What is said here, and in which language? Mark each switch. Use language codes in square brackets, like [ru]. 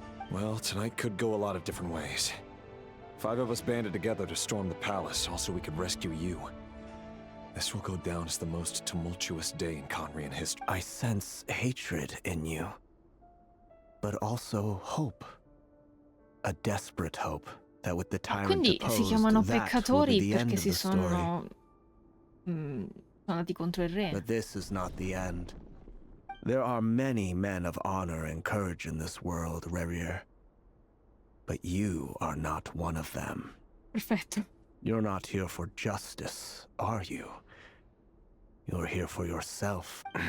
[en] Well, tonight could go a lot of different ways. 5 of us banded together to storm the palace, also we could rescue you. This will go down as the most tumultuous day in Conrian history. I sense hatred in you. But also hope. A desperate hope that with the tyrant [it] Quindi si chiamano peccatori perché si sono sono andati contro il re. [en] But this is not the end. There are many men of honor and courage in this world, RERIR. But you are not one of them. [it] Perfetto. [en] You're not here for justice, are you? You're here for yourself.